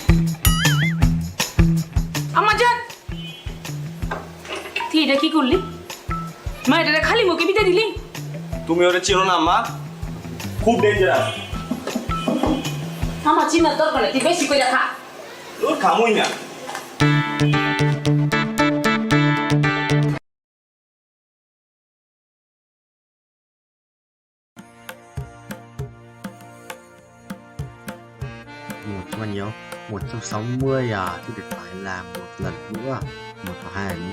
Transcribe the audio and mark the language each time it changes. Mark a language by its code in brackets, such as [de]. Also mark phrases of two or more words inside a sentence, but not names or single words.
[bn] আম্মাজান তুই এটা কি করলি? মা এটা খালি মুখে বিতে দিলি? তুমি ওরে চিনো না আম্মা, খুব ডেঞ্জারাস। আমার চিনার দরকার নেই, তুই বেশি করে খা। তোর খামুই না। [vi] Một bao nhiêu? 160 à, thì được phải làm một lần nữa, một hoặc hai lần nữa.